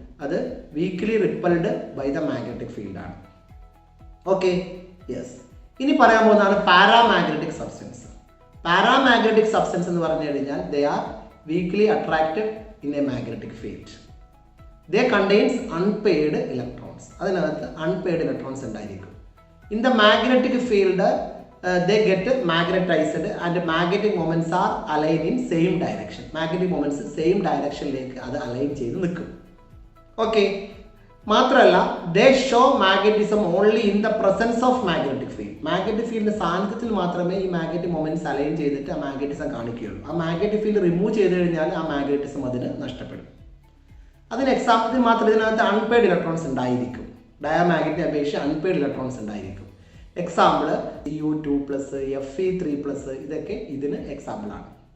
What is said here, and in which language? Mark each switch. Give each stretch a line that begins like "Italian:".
English: അത് weakly repelled by the magnetic field ആണ്. Okay, yes.
Malayalam: ഇനി പറയാൻ പോകുന്നതാണ് പാരാമാഗ്നറ്റിക് സബ്സ്റ്റൻസ്. പാരാമാഗ്നറ്റിക് സബ്സ്റ്റൻസ് എന്ന് പറഞ്ഞു കഴിഞ്ഞാൽ
English: They are weakly attracted in a magnetic field. They contains unpaired electrons.
Malayalam: അതിനകത്ത് അൺപെയ്ഡ് ഇലക്ട്രോൺസ് ഉണ്ടായിരിക്കും.
English: In the magnetic field they get magnetized and magnetic moments are aligned in same direction. Magnetic moments same direction
Malayalam: ലേക്ക് അത് align ചെയ്ത് നിൽക്കും.
English: okay,
Malayalam: മാത്രമല്ല
English: they show magnetism only in the presence of magnetic field.
Malayalam: Magnetic ഫീൽഡിന്റെ സാന്നിധ്യത്തിൽ മാത്രമേ ഈ magnetic moments align ചെയ്തിട്ട് ആ മാഗ്നറ്റിസം കാണിക്കുകയുള്ളൂ. ആ മാഗ്നറ്റിക് ഫീൽഡ് റിമൂവ് ചെയ്ത് കഴിഞ്ഞാൽ ആ മാഗ്നറ്റിസം അതിന് നഷ്ടപ്പെടും. അതിന് എക്സാമ്പിൾ മാത്രം ഇതിനകത്ത് അൺപെയ്ഡ് ഇലക്ട്രോൺസ് ഉണ്ടായിരിക്കും. ഡയാമാഗ്നറ്റിനെ അപേക്ഷിച്ച് അൺപെയ്ഡ് ഇലക്ട്രോൺസ് ഉണ്ടായിരിക്കും. എക്സാമ്പിൾ U2+, Fe3+, ഇതൊക്കെ ഇതിന് എക്സാമ്പിളാണ്.